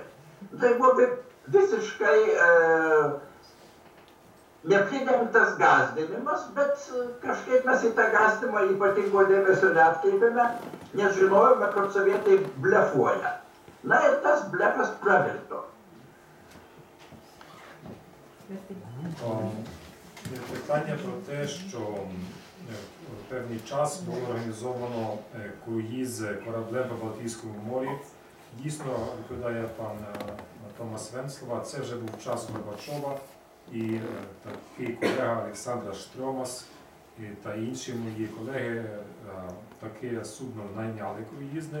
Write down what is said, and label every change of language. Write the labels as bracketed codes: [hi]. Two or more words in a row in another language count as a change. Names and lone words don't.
[lt] Tai buvo visiškai nepridengtas gąsdinimas, bet kažkaip mes į tą gąsdinimą ypatingo dėmesio neatkreipėme, nes žinojome, kad sovietai blefuoja. Na ir tas blefas pravirto. [uk] Питання про те, що в певний час було організовано круїз кораблем по Балтійському морі. Дійсно, відповідає пан Томас Венслова, це вже був час Горбачова, і такий колега Олександра Штромас та інші мої колеги таке судно найняли круїзне.